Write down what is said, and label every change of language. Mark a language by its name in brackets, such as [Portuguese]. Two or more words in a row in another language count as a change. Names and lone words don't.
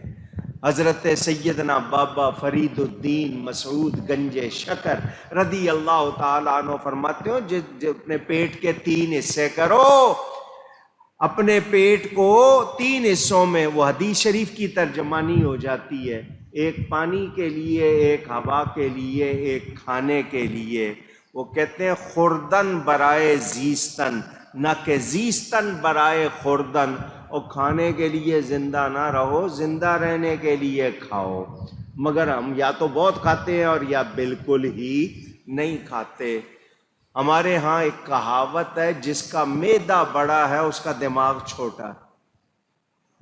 [Urdu] حضرت سیدنا بابا فرید الدین مسعود گنج شکر [Arabic] رضی اللہ تعالیٰ عنہ [Urdu] فرماتے ہو، جو اپنے پیٹ کے 3 حصے کرو، اپنے پیٹ کو 3 حصوں میں، وہ حدیث شریف کی ترجمانی ہو جاتی ہے، ایک پانی کے لیے، ایک ہوا کے لیے، ایک کھانے کے لیے۔ وہ کہتے ہیں [Persian] خوردن برائے زیستن، [Urdu] نہ کہ [Persian] زیستن برائے خوردن۔ [Urdu] اور کھانے کے لیے زندہ نہ رہو، زندہ رہنے کے لیے کھاؤ۔ مگر ہم یا تو بہت کھاتے ہیں اور یا بالکل ہی نہیں کھاتے۔ ہمارے ہاں ایک کہاوت ہے، جس کا معدہ بڑا ہے اس کا دماغ چھوٹا ہے۔